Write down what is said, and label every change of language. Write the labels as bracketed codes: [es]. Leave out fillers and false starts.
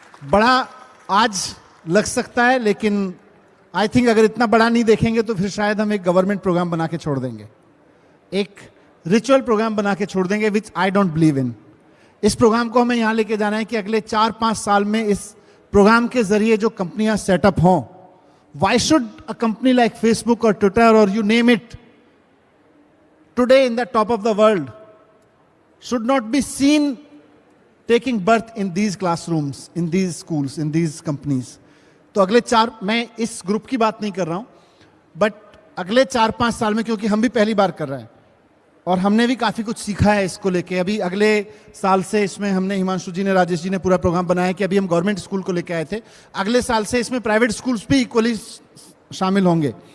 [hi] बड़ा आज लग सकता है, लेकिन आई थिंक अगर इतना बड़ा नहीं देखेंगे तो फिर शायद हम एक गवर्नमेंट प्रोग्राम बना के छोड़ देंगे, एक रिचुअल प्रोग्राम बना के छोड़ देंगे, [en] Which I don't believe in. [hi] इस प्रोग्राम को हमें यहां लेके जाना है कि अगले 4-5 साल में इस प्रोग्राम के जरिए जो कंपनियां सेटअप हों, [en] Why should a company like Facebook और Twitter और you name it, today in the top of the world, should not be seen taking birth in these classrooms, in these schools, in these companies. [hi] तो अगले 4, मैं इस group की बात नहीं कर रहा हूं, बट अगले 4-5 साल में, क्योंकि हम भी पहली बार कर रहे हैं और हमने भी काफी कुछ सीखा है इसको लेके. अभी अगले साल से इसमें हमने, हिमांशु जी ने, राजेश जी ने पूरा प्रोग्राम बनाया कि अभी हम गवर्नमेंट स्कूल को लेके आए थे. अगले साल से इसमें प्राइवेट स्कूल्स भी इक्वली शामिल होंगे.